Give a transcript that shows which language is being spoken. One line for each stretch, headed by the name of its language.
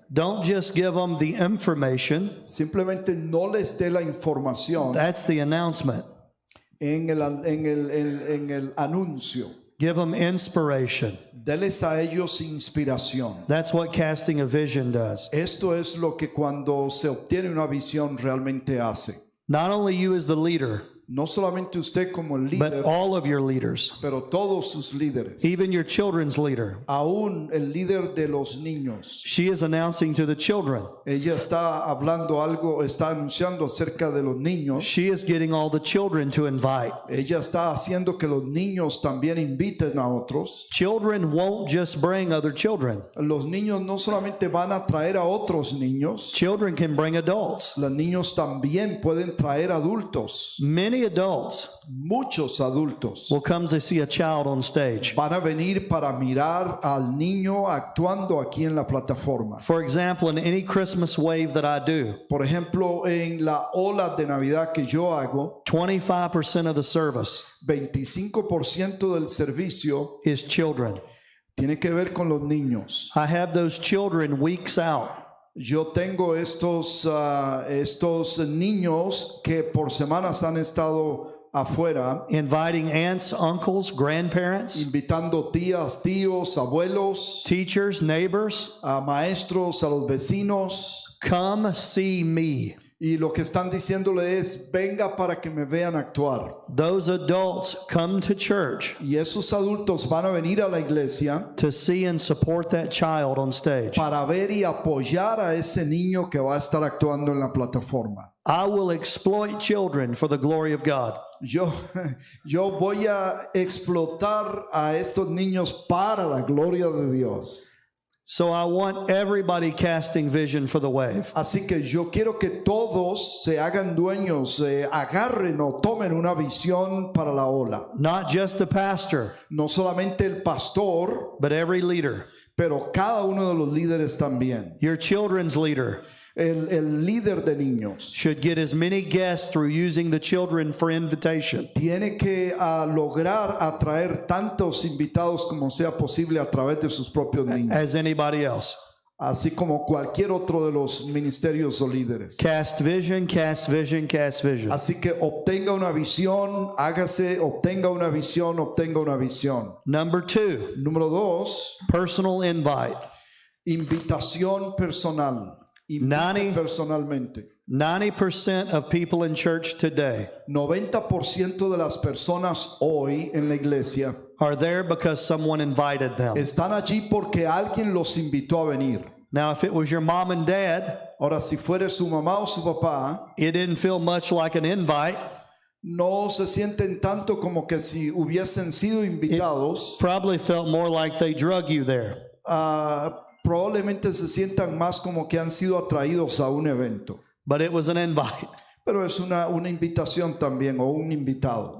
English: Don't just give them the information.
Spanish: Simplemente no les dé la información
English: That's the announcement.
Spanish: en el anuncio.
English: Give them inspiration.
Spanish: Deles a ellos inspiración.
English: That's what casting a vision does.
Spanish: Esto es lo que cuando se obtiene una visión realmente hace.
English: Not only you as the leader,
Spanish: No solamente usted como el
English: but
Spanish: líder,
English: all of your leaders,
Spanish: pero todos sus líderes.
English: even your children's leader.
Spanish: Aún el líder de los niños.
English: She is announcing to the children.
Spanish: Ella está hablando algo, está anunciando acerca de los niños.
English: She is getting all the children to invite.
Spanish: Ella está haciendo que los niños también inviten a otros.
English: Children won't just bring other children.
Spanish: Los niños no solamente van a traer a otros niños,
English: Children can bring adults.
Spanish: los niños también pueden traer adultos.
English: Many Many adults
Spanish: Muchos adultos
English: will come to see a child on stage.
Spanish: van a venir para mirar al niño actuando aquí en la plataforma.
English: For example, in any Christmas wave that I do,
Spanish: Por ejemplo, en la ola de Navidad que yo hago,
English: 25% of the service
Spanish: 25% del servicio
English: is children.
Spanish: tiene que ver con los niños.
English: I have those children weeks out.
Spanish: Yo tengo estos niños que por semanas han estado afuera,
English: Inviting aunts, uncles, grandparents,
Spanish: invitando tías, tíos, abuelos,
English: teachers, neighbors,
Spanish: a maestros, a los vecinos,
English: come see me.
Spanish: y lo que están diciéndole es, venga para que me vean actuar.
English: Those adults come to church
Spanish: Y esos adultos van a venir a la iglesia
English: to see and support that child on stage.
Spanish: para ver y apoyar a ese niño que va a estar actuando en la plataforma.
English: I will exploit children for the glory of God.
Spanish: Yo voy a explotar a estos niños para la gloria de Dios.
English: So I want everybody casting vision for the wave.
Spanish: Así que yo quiero que todos se hagan dueños, agarren o tomen una visión para la ola.
English: Not just the pastor,
Spanish: No solamente el pastor,
English: but every leader.
Spanish: pero cada uno de los líderes también.
English: Your children's leader
Spanish: El líder de niños
English: should get as many guests through using the children for invitation.
Spanish: tiene que lograr atraer tantos invitados como sea posible a través de sus propios niños,
English: As anybody else.
Spanish: así como cualquier otro de los ministerios o líderes.
English: Cast vision, cast vision, cast vision.
Spanish: Así que obtenga una visión, hágase, obtenga una visión, obtenga una visión.
English: Number 2,
Spanish: Número 2,
English: personal invite.
Spanish: invitación personal. Invite
English: 90.
Spanish: personalmente.
English: 90% of people in church today
Spanish: 90% de las personas hoy en la iglesia
English: are there because someone invited them.
Spanish: están allí porque alguien los invitó a venir.
English: Now, if it was your mom and dad,
Spanish: Ahora, si fuera su mamá o su papá,
English: it didn't feel much like an invite.
Spanish: no se sienten tanto como que si hubiesen sido invitados.
English: Probably felt more like they drug you there.
Spanish: Probablemente se sientan más como que han sido atraídos a un evento.
English: But it was an invite.
Spanish: Pero es una invitación también o un invitado.